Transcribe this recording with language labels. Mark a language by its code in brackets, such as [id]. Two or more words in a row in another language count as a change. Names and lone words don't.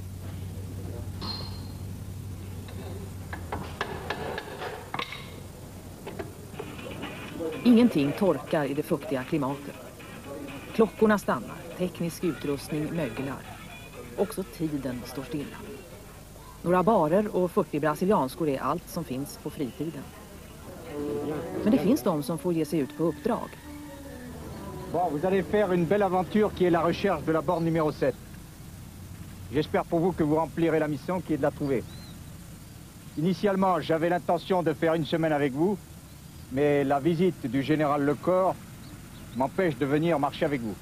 [sv] Ingenting torkar i det fuktiga klimatet. Klockorna stannar, teknisk utrustning möglar. Också tiden står stilla. Några barer och 40 brasilianskor är allt som finns på fritiden. Men det finns de som får ge sig ut på uppdrag. [fr] Bon, vous allez faire une belle aventure qui est la recherche de la borne numéro 7. J'espère pour vous que vous remplirez la mission qui est de la trouver. Initialement, j'avais l'intention de faire 1 semaine avec vous, mais la visite du général Lecor m'empêche de venir marcher avec vous.